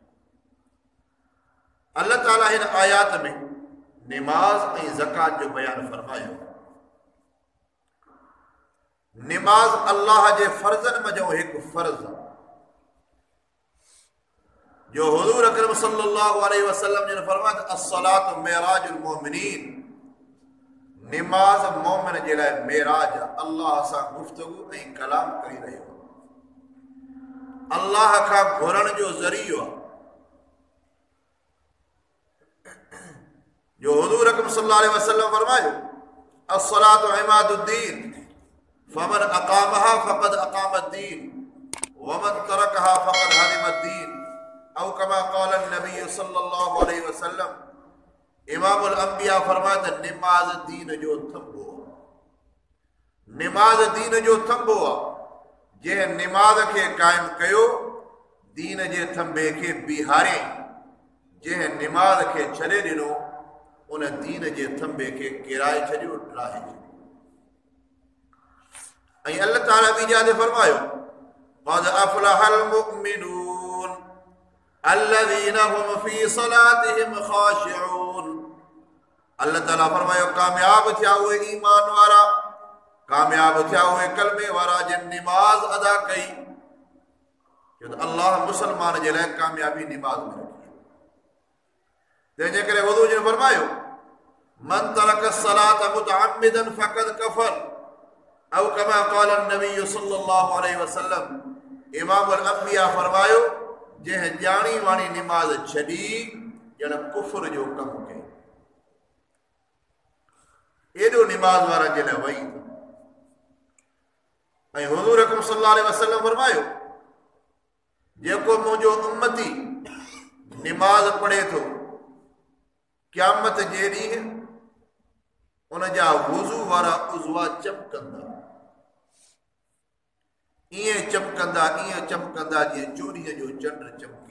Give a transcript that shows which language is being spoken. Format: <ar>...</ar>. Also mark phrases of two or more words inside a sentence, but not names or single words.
<sd>अल्लाह ताला हिन आयात में निमाज़ ऐं ज़कात जो बयान फरमायो। निमाज़ अल्लाह जे फर्ज़न में जो एक फर्ज़ आहे जो हुज़ूर अकरम</sd> <ar>صلى الله عليه وسلم</ar> <sd>ने फरमाया</sd> <ar>الصلاة معراج المؤمنين,</ar> <sd>निमाज़ मोमिन जे लाइ मेराज अल्लाह सां गुफ्तगू ऐं कलाम करी रहियो, अल्लाह खां घुरण जो ज़रियो आहे। جو حضور اڪرم</sd> <ar>صلى الله عليه وسلم फरमायो الصلاة عماد الدين فمن أقامها فقد أقام الدين ومن تركها فقد هدم الدين أو كما قال النبي صلى الله عليه وسلم.</ar> <sd>इमामुल अंबिया फरमाया निमाज दीन जो थंबो, निमाज दीन जो थंबो आहे। जे निमाज के कायम कयो दीन जे थंबे के बिहारे, जे निमाज के छॾे ॾिनो उन दीन जे थंबे के किराए छॾियो, ड्राहे छॾियो। ۽ الله تعالیٰ ٻي جاتي فرمايو</sd> <ar>قد أفلح المؤمنون الذين هم في صلاتهم خاشعون.</ar> <sd>अल्लाह ताला फरमायो कामयाब थिया उहे ईमान वारा, कामयाब थिया उहे कलमे वारा जिन निमाज अदा कई। अल्लाह मुसलमान जे लाइ कामयाबी निमाज में रखी। تنهنجي ڪري حضور جن فرمايو</sd> <ar>من ترك الصلاة متعمدا فقد كفر أو كما قال النبي صلى الله عليه وسلم.</ar> <sd>इमामुल अंबिया फरमायो जंहिं ॼाणी वाणी निमाज छॾी ॼण कुफ्र जो कमु कयो। एॾो निमाज वारा जे लाइ वई। ऐं हुज़ूर अकरम</sd> <ar>صلى الله عليه وسلم</ar> <sd>फरमायो जेको मुंहिंजो उम्मती निमाज पढ़े थो क़यामत जे ॾींहुं उन जा वुज़ू वारा उज़वा चमकंदा, ईअं चमकंदा जीअं चोरीअ जो चंड चमके।</sd>